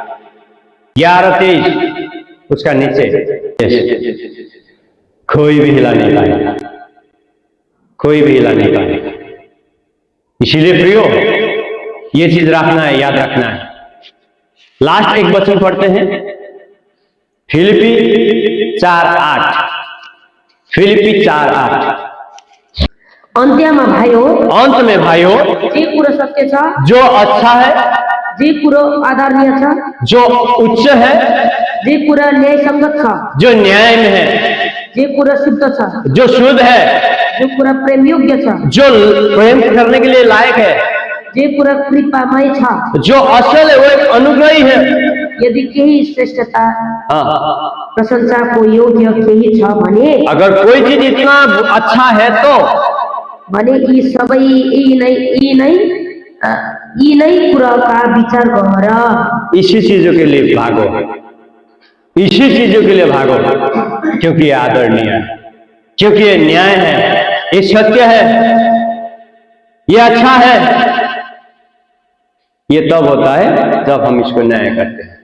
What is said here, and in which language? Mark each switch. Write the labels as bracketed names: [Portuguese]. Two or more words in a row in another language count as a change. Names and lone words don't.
[Hindi] 11:23 उसका नीचे, कोई भी हिला नहीं पाए, कोई भी हिला नहीं पाए। इसीलिए प्रियो, ये चीज रखना है, याद रखना है। लास्ट एक वचन पढ़ते हैं, फिलिपी 4:8। फिलिपी 4:8। [Nepali] अन्त्यमा भाइयो, [Hindi] अंत में भाइयों, [Nepali] जे कुरो सत्य छ, [Hindi] जो अच्छा है, [Nepali] जे कुरो आदरणीय छ, [Hindi] जो उच्च है, [Nepali] जे कुरो न्यायसंगत छ, [Hindi] जो न्याय में है, [Nepali] जे कुरो शुद्ध छ, [Hindi] जो शुद्ध है, [Nepali] जो कुरो प्रेम योग्य छ, [Hindi] जो प्रेम करने के लिए लायक है, [Nepali] जे कुरो कृपामय छ, [Hindi] जो असल है, वो एक अनुग्रही है। [Nepali] यदि केही श्रेष्ठता प्रशंसा को योग्य केही छ भने, [Hindi] अगर कोई चीज इतना अच्छा है तो [Nepali] भने यी सबै यी नै कुराका विचार गर। [Hindi] इसी चीजों के लिए भागो, इसी चीजों के लिए भागो, क्योंकि ये आदरणीय है, क्योंकि ये न्याय है, ये सत्य है, ये अच्छा है। ये तब होता है जब हम इसको न्याय करते हैं।